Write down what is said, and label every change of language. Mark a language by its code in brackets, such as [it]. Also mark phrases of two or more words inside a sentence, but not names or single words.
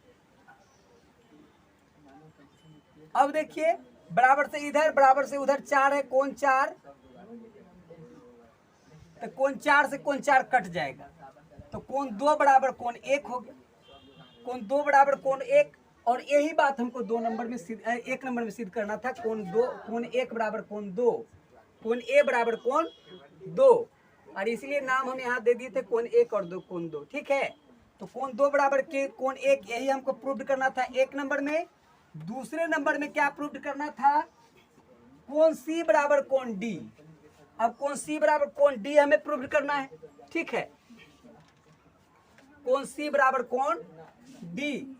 [hi] अब देखिए बराबर से इधर बराबर से उधर 4 है, कोण 4, तो कोण 4 से कोण 4 कट जाएगा, तो कोण 2 बराबर कोण 1 हो गया, कोण 2 बराबर कोण 1। और यही बात हमको 1 नंबर में सिद्ध करना था, कोण 1 बराबर कोण 2, कोण ए बराबर कोण 2, और इसीलिए नाम हम यहाँ दे दिए थे कोण 1 और 2 कोण 2, ठीक है। तो कोण 2 बराबर के कोण 1 यही हमको प्रूव करना था 1 नंबर में। दूसरे नंबर में क्या प्रूव करना था, कोण सी बराबर कोण डी। अब कोण सी बराबर कोण डी हमें प्रूव करना है, ठीक है, कोण सी बराबर कोण डी।